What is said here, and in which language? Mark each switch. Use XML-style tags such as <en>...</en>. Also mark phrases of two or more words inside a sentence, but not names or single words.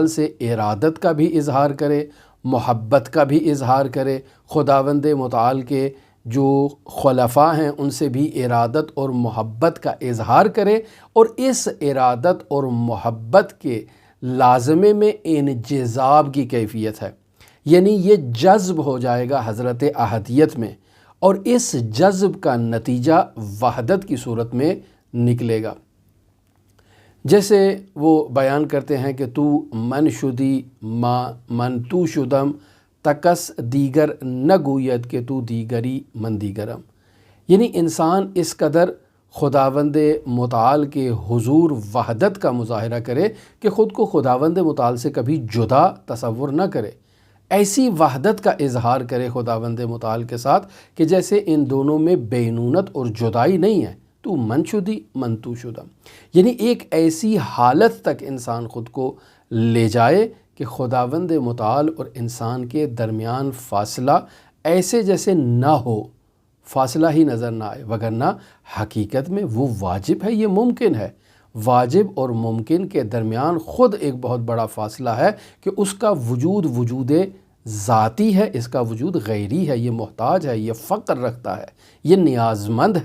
<ur>سے ارادت کا بھی اظہار کرے، محبت کا بھی اظہار کرے، خداوند متعال کے جو خلفاء ہیں ان سے بھی ارادت اور محبت کا اظہار کرے، اور اس ارادت اور محبت کے لازمے میں انجذاب کی کیفیت ہے، یعنی یہ جذب ہو جائے گا حضرت احدیت میں، اور اس جذب کا نتیجہ وحدت کی صورت میں نکلے گا۔ جیسے وہ بیان کرتے ہیں کہ</ur> <fa>تو من شدی ما من تو شدم تکس دیگر نگوید کہ تو دیگری من دیگرم،</fa> <ur>یعنی انسان اس قدر خداوند متعال کے حضور وحدت کا مظاہرہ کرے کہ خود کو خداوند متعال سے کبھی جدا تصور نہ کرے، ایسی وحدت کا اظہار کرے خداوند متعال کے ساتھ کہ جیسے ان دونوں میں بینونت اور جدائی نہیں ہے،</ur> <fa>تو من شدی من تو شدم،</fa> <ur>یعنی ایک ایسی حالت تک انسان خود کو لے جائے کہ خداوند متعال اور انسان کے درمیان فاصلہ ایسے جیسے نہ ہو، فاصلہ ہی نظر نہ آئے، وگرنہ حقیقت میں وہ واجب ہے، یہ ممکن ہے۔ واجب اور ممکن کے درمیان خود ایک بہت بڑا فاصلہ ہے کہ اس کا وجود وجود ذاتی ہے، اس کا وجود غیری ہے، یہ محتاج ہے، یہ فقر رکھتا ہے، یہ نیاز مند ہے۔</ur>